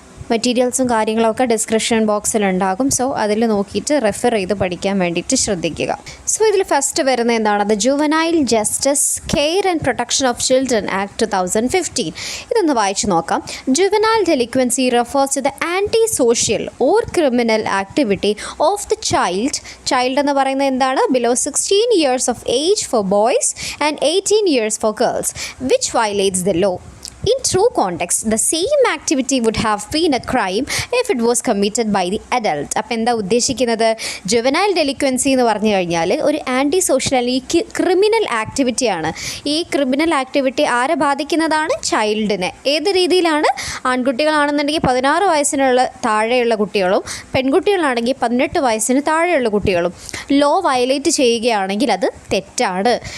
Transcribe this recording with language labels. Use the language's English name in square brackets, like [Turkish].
[Malayalam] മെറ്റീരിയൽസും കാര്യങ്ങളൊക്കെ description ബോക്സിലുണ്ടാകും. So അതിൽ നോക്കിയിട്ട് റെഫർ ചെയ്ത് പഠിക്കാൻ വേണ്ടിയിട്ട് ശ്രദ്ധിക്കുക. സോ ഇതിൽ ഫസ്റ്റ് വരുന്ന എന്താണ്? The juvenile justice care and protection of children act 2015. ഇതൊന്ന് വായിച്ചു നോക്കാം. [English] juvenile delinquency refers to the anti social or criminal activity of the child [Malayalam] എന്ന് പറയുന്നത് എന്താണ്? [English] Below 16 years of age for boys and 18 years for girls, which violates the law. In true context, the same activity would have been a crime if it was committed by the adult. [Malayalam] അപ്പോൾ എന്താ ഉദ്ദേശിക്കുന്നത്? Juvenile delinquency എന്ന് പറഞ്ഞു കഴിഞ്ഞാൽ ഒരു anti social അല്ലെങ്കിൽ criminal ആക്ടിവിറ്റിയാണ്. ഈ criminal activity ആരെ ബാധിക്കുന്നതാണ്? ചൈൽഡിനെ. ഏത് രീതിയിലാണ്? ആൺകുട്ടികളാണെന്നുണ്ടെങ്കിൽ 16 വയസ്സിനുള്ള താഴെയുള്ള കുട്ടികളും പെൺകുട്ടികളാണെങ്കിൽ 18 വയസ്സിന് താഴെയുള്ള കുട്ടികളും ലോ വയലേറ്റ് ചെയ്യുകയാണെങ്കിൽ അത് തെറ്റാണ്.